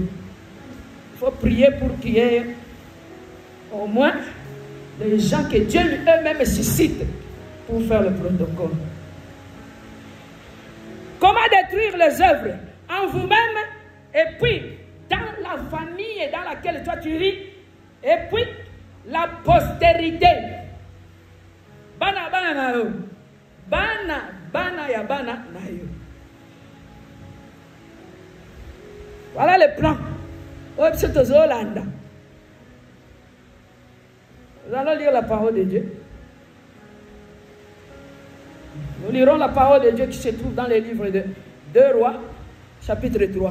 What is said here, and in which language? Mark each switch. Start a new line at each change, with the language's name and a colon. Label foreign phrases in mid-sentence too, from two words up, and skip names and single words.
French: Il faut prier pour qu'il y ait au moins les gens que Dieu eux-mêmes suscite pour faire le protocole. Comment détruire les œuvres en vous-même et puis dans la famille dans laquelle toi tu vis et puis la postérité.
Lingala: Bana bana na yo. Bana ya bana na yo.
French: Voilà le plan. Nous allons lire la parole de Dieu. Nous lirons la parole de Dieu qui se trouve dans le livre de 2 Rois, chapitre 3.